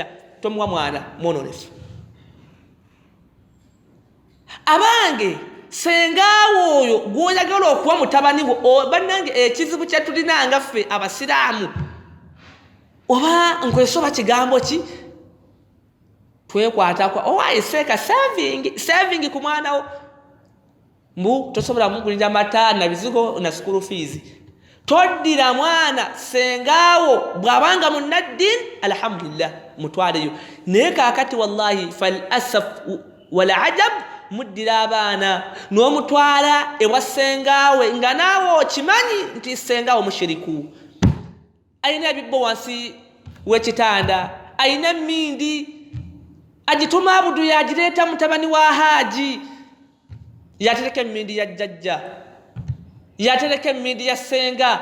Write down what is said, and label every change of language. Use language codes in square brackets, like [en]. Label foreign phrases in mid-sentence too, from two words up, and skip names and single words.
[lg] Tomuwa mwana mwononefu. Abange sengaawo oyo gw'oyagala okuwa mutabani wo, bannange ekizibu kye tulina nga ffe abasiraamu oba nkwesoba kigambo ki twekwatakwa owaayi seeka saving ku mwana wo mbu tosobola mugulira mata na bizigo na [en] school fees. [lg] Toddira mwana sengaawo bw'abanga munnaddiini alhamdulillah mutwaleyo, naye kaakati [ar] wallahi fal asaf wal ajab [lg] muddira abaana n'omutwala ewa sengaawe nga naawe okimanyi nti sengaawe mushiriku, ayina ebibbo wansi w'ekitanda, ayina emmindi agituma abudu yagireeta mutabani wa Haaji, yatereka emmindi ya jjajja, yatereka emmindi ya ssenga.